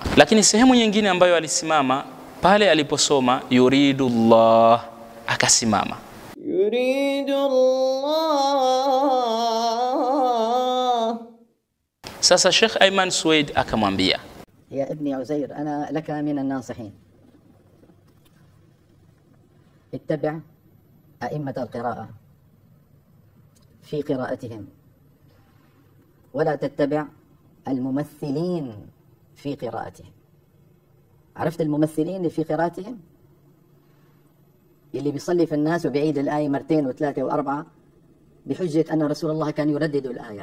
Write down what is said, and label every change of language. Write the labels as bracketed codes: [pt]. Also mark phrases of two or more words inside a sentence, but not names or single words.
[sw] Lakini sehemu nyingine ambayo alisimama pale aliposoma yuridullah, akasimama yuridullah. Sasa Sheikh Ayman Suwaid akamwambia, [ar] يا ابن عزير، أنا لك من الناصحين، اتبع أئمة القراءة في قراءتهم ولا تتبع الممثلين في قراءتهم. عرفت الممثلين اللي في قراءتهم؟ اللي بيصلي في الناس وبيعيد الآية مرتين وثلاثة وأربعة بحجة أن رسول الله كان يردد الآية.